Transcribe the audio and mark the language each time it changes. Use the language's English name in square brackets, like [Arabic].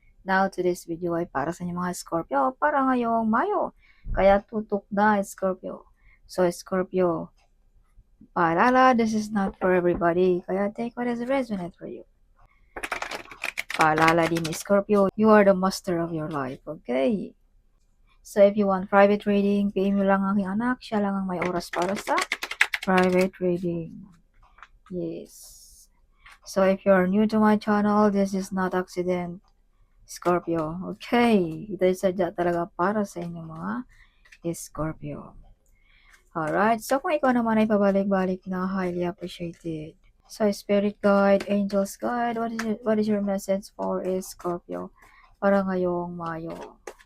[English] Now today's video [Filipino] ay para sa inyo mga Scorpio, para ngayong Mayo. Kaya tutok na Scorpio. [English] So Scorpio, [Filipino] paalala, [English] this is not for everybody. [Filipino] Kaya [English] take what is resonant for you. [Filipino] Paalala din [English] Scorpio, you are the master of your life, okay? So if you want private reading, [Filipino] PM nyo lang aking anak, siya lang ang may oras para sa private reading. Yes. [English] So if you're new to my channel, this is not accident, Scorpio. [Filipino] Okay, ito ay sadya talaga para sa inyong mga Scorpio. Alright, so kung ikaw naman ay pabalik-balik na, [English] highly appreciated. So Spirit Guide, Angels Guide, what is your message for Scorpio [Filipino] para ngayong Mayo?